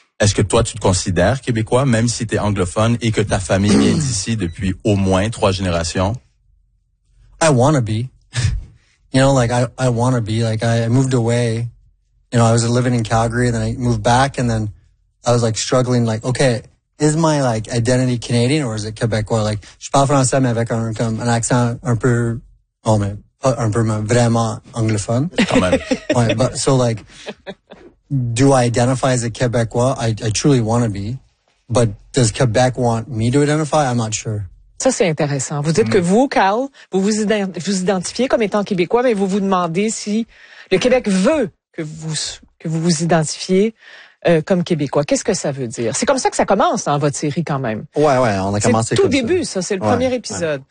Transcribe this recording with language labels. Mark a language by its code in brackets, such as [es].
[fr] Est-ce que toi, tu te considères québécois, même si tu es anglophone et que ta famille vient d'ici depuis au moins 3 générations? [en] I want to be. You know, like, I want to be. Like, I moved away. You know, I was living in Calgary, and then I moved back, and then I was, like, struggling, like, okay, is my, like, identity Canadian or is it Québécois? [fr] Like, je parle français, mais avec un, comme, un accent un peu, oh, mais pas un peu, mais vraiment anglophone. Quand même. [en] Ouais, but, so, like, do I identify as a Québécois? I truly want to be. But does Québec want me to identify? I'm not sure. [fr] Ça, c'est intéressant. Vous dites que vous, Carl, vous identifiez comme étant Québécois, mais vous vous demandez si le Québec veut que vous identifiez comme Québécois. Qu'est-ce que ça veut dire? C'est comme ça que ça commence dans votre série quand même. Ouais, ouais, on a commencé comme ça. C'est tout début, ça. C'est le premier épisode.